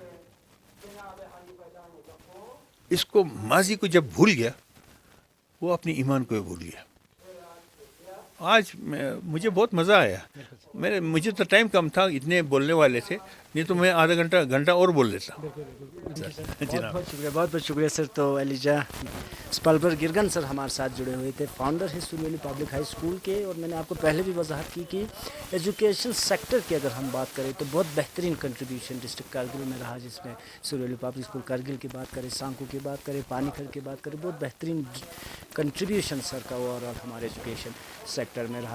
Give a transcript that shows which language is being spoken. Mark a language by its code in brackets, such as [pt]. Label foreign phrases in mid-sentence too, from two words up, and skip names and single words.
[ur] اس کو ماضی کو جب بھول گیا, وہ اپنے ایمان کو بھول گیا. آج مجھے بہت مزہ آیا. مجھے تو ٹائم کم تھا, اتنے بولنے والے تھے, نہیں تو میں آدھا گھنٹہ اور بول لیتا. بہت شکریہ, بہت بہت شکریہ سر. تو ایلیجا اسپالبر گرگن سر ہمارے ساتھ جڑے ہوئے تھے, فاؤنڈر ہے سرولی ویلی پبلک ہائی اسکول کے. اور میں نے آپ کو پہلے بھی وضاحت کی کہ [en] education sector [ur] کی اگر ہم بات کریں تو بہت بہترین کنٹریبیوشن ڈسٹرکٹ کارگل میں رہا, جس میں سرولی ویلی پبلک اسکول کارگل کی بات کریں, سانکو کی بات کریں, پانی کھر کی بات کریں, بہت بہترین کنٹریبیوشن سر کا اوور آل ہمارے [en] education sector [ur] میں رہا.